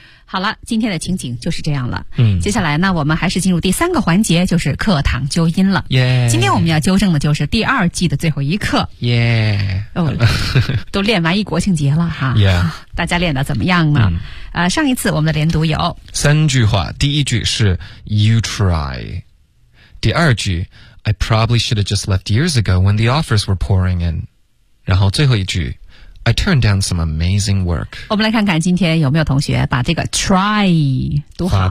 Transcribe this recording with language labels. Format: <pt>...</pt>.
<zh>好了，今天的情景就是这样了。嗯，接下来呢，我们还是进入第三个环节，就是课堂纠音了。耶！今天我们要纠正的就是第二季的最后一课。耶！哦，都练完一国庆节了哈。耶、yeah. ！大家练得怎么样呢？上一次我们的连读有三句话，第一句是</zh> <en>You try， 第二句 I probably should have just left years ago when the offers were pouring in，</en> <zh>然后最后一句。</zh> <en>I turned down some amazing work.</en> <zh>我们来看看今天有没有同学把这个 try 读好。</zh>